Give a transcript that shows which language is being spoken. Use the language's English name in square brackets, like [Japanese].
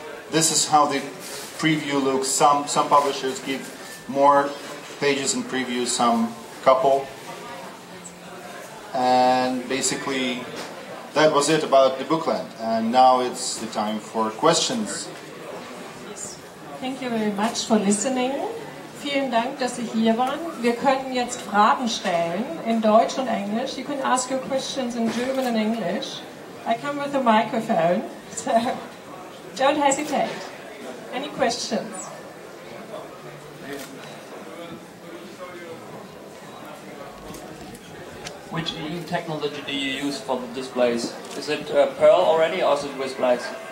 [English] This is how the preview looks. Some publishers give more pages in preview, some couple. And basically that was it about the Bookland. And now it's the time for questions. Thank you very much for listening. [German] Vielen Dank, dass Sie hier waren. Wir können jetzt Fragen stellen in Deutsch und Englisch. [English] You can ask your questions in German and English. I come with a microphone, so don't hesitate. Any questions? Which e-ink technology do you use for the displays? Is it Pearl already, or is it with Blaze?